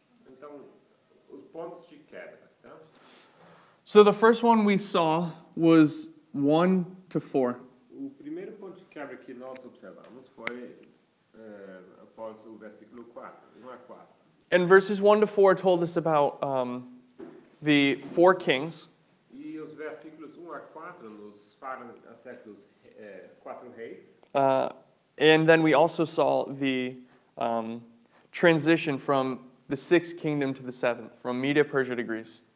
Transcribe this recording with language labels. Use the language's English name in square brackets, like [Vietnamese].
[Portuguese] Então, os pontos de quebra, tá? [English] So the first one we saw was 1 to 4. [Portuguese] O primeiro ponto de quebra que nós observamos foi após o versículo 4, 1 a 4. [English] And verses 1 to 4 told us about the 4 kings. [Portuguese] E os versículos 1 a 4 nos falam acerca dos 4 reis. [English] And then we also saw the transition from the 6th kingdom to the 7th, from Media, Persia to Greece.